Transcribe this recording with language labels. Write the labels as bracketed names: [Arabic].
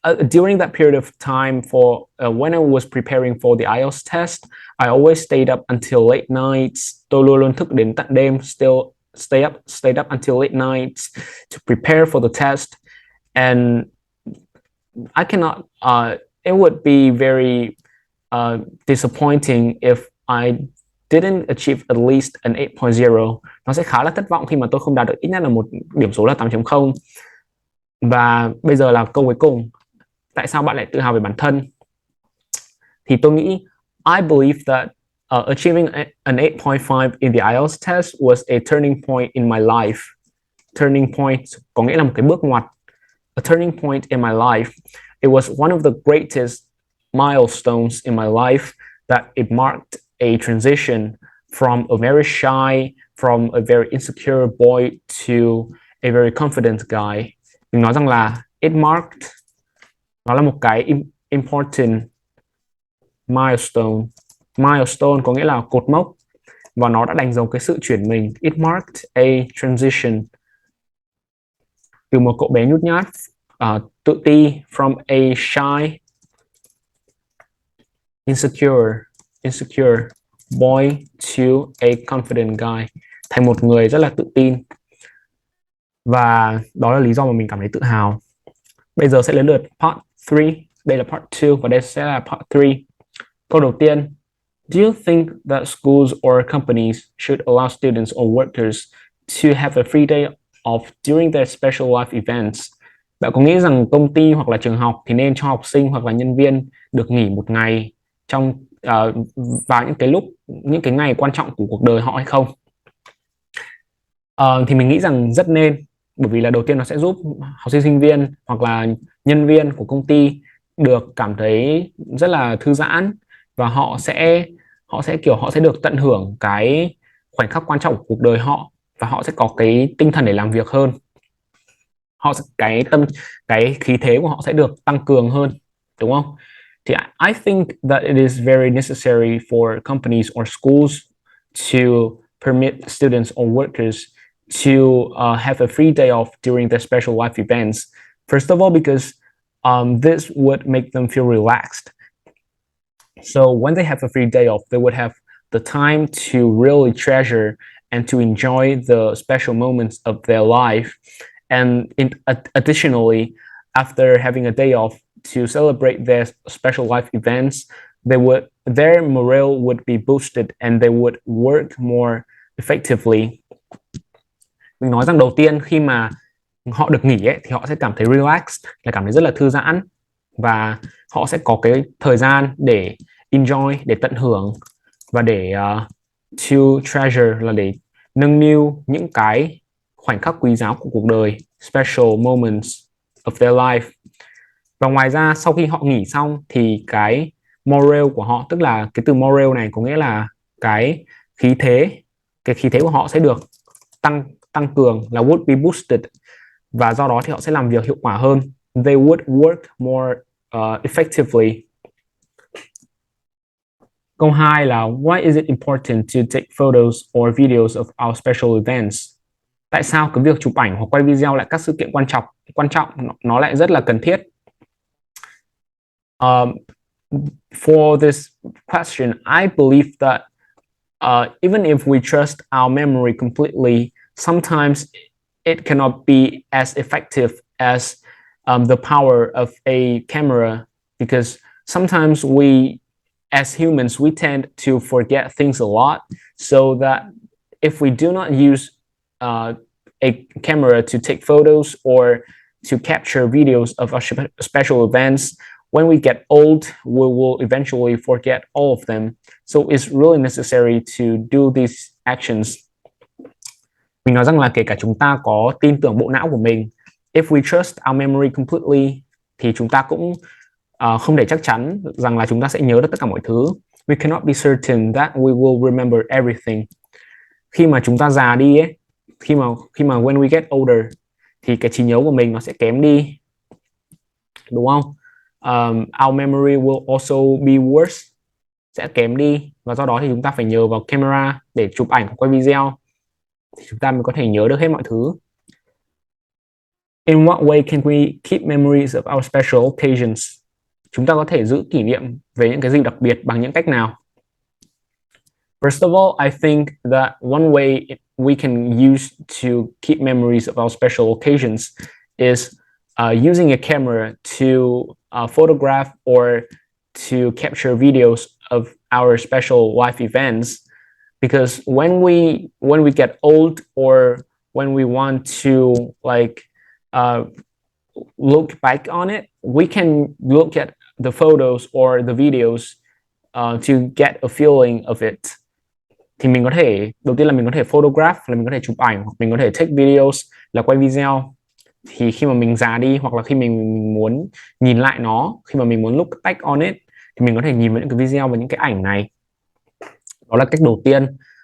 [English] During that period of time when I was preparing for the IELTS test, I always stayed up until late nights. [Vietnamese] Tôi luôn luôn thức đến tận đêm, [English] stayed up until late nights to prepare for the test. And I cannot it would be very disappointing if I didn't achieve at least an 8.0. [Vietnamese] Nó sẽ khá là thất vọng khi mà tôi không đạt được ít nhất là một điểm số là 8.0. Và bây giờ là câu cuối cùng, tại sao bạn lại tự hào về bản thân? Thì tôi nghĩ [English] I believe that achieving an 8.5 in the IELTS test was a turning point in my life. [Vietnamese] Turning point có nghĩa là một cái bước ngoặt. [English] A turning point in my life. It was one of the greatest milestones in my life that it marked a transition from a very shy, from a very insecure boy to a very confident guy. [Vietnamese] Mình nói rằng là [English] it marked, [Vietnamese] nó là một cái [English] important milestone. [Vietnamese] Milestone có nghĩa là cột mốc, và nó đã đánh dấu cái sự chuyển mình. [English] It marked a transition [Vietnamese] từ một cậu bé nhút nhát, tự ti, [English] from a shy, insecure boy to a confident guy, [Vietnamese] thành một người rất là tự tin. Và đó là lý do mà mình cảm thấy tự hào. Bây giờ sẽ đến lượt part 3. Đây là part 2 và đây sẽ là part 3. Câu đầu tiên: [English] Do you think that schools or companies should allow students or workers to have a free day off during their special life events? [Vietnamese] Bạn có nghĩ rằng công ty hoặc là trường học thì nên cho học sinh hoặc là nhân viên được nghỉ một ngày trong vào những cái ngày quan trọng của cuộc đời họ hay không? Thì mình nghĩ rằng rất nên, bởi vì là đầu tiên nó sẽ giúp học sinh sinh viên hoặc là nhân viên của công ty được cảm thấy rất là thư giãn, và họ sẽ được tận hưởng cái khoảnh khắc quan trọng của cuộc đời họ, và họ sẽ có cái tinh thần để làm việc hơn. Cái khí thế của họ sẽ được tăng cường hơn, đúng không? [English] Thì I think that it is very necessary for companies or schools to permit students or workers to have a free day off during their special life events. First of all, because this would make them feel relaxed. So when they have a free day off, they would have the time to really treasure and to enjoy the special moments of their life. And additionally, after having a day off to celebrate their special life events, their morale would be boosted and they would work more effectively. [Vietnamese] Mình nói rằng đầu tiên khi mà họ được nghỉ ấy, thì họ sẽ cảm thấy [English] relaxed, [Vietnamese] là cảm thấy rất là thư giãn, và họ sẽ có cái thời gian để [English] enjoy, [Vietnamese] để tận hưởng, và để [English] to treasure [Vietnamese] là để nâng niu những cái khoảnh khắc quý giá của cuộc đời, [English] special moments of their life. [Vietnamese] Và ngoài ra sau khi họ nghỉ xong thì cái morale của họ, tức là cái từ morale này có nghĩa là cái khí thế của họ sẽ được tăng cường, là [English] would be boosted, [Vietnamese] và do đó thì họ sẽ làm việc hiệu quả hơn. [English] They would work more effectively. [Vietnamese] Câu 2 là [English] why is it important to take photos or videos of our special events? [Vietnamese] Tại sao cái việc chụp ảnh hoặc quay video lại các sự kiện quan trọng nó lại rất là cần thiết? [English] For this question, I believe that even if we trust our memory completely, sometimes it cannot be as effective as the power of a camera, because sometimes we, as humans, we tend to forget things a lot, so that if we do not use a camera to take photos or to capture videos of our special events, when we get old, we will eventually forget all of them. So it's really necessary to do these actions. [Vietnamese] Mình nói rằng là kể cả chúng ta có tin tưởng bộ não của mình, [English] if we trust our memory completely, [Vietnamese] thì chúng ta cũng không thể chắc chắn rằng là chúng ta sẽ nhớ được tất cả mọi thứ. [English] We cannot be certain that we will remember everything. [Vietnamese] Khi mà chúng ta già đi ấy, khi mà [English] when we get older, [Vietnamese] thì cái trí nhớ của mình nó sẽ kém đi, đúng không? [English] Our memory will also be worse, [Vietnamese] sẽ kém đi, và do đó thì chúng ta phải nhờ vào camera để chụp ảnh hoặc quay video thì chúng ta mới có thể nhớ được hết mọi thứ. [English] In what way can we keep memories of our special occasions? [Vietnamese] Chúng ta có thể giữ kỷ niệm về những cái gì đặc biệt bằng những cách nào? [English] First of all, I think that one way we can use to keep memories of our special occasions is using a camera to photograph or to capture videos of our special life events, because when we get old or when we want to like uh, look back on it, we can look at the photos or the videos to get a feeling of it. [Vietnamese] Thì mình có thể, đầu tiên là mình có thể [English] photograph, [Vietnamese] là mình có thể chụp ảnh, hoặc mình có thể [English] take videos [Vietnamese] là quay video. Thì khi mà mình già đi, hoặc là khi mình muốn nhìn lại nó, khi mà mình muốn [English] look back on it, [Vietnamese] thì mình có thể nhìn vào những cái video và những cái ảnh này. Đó là cách đầu tiên.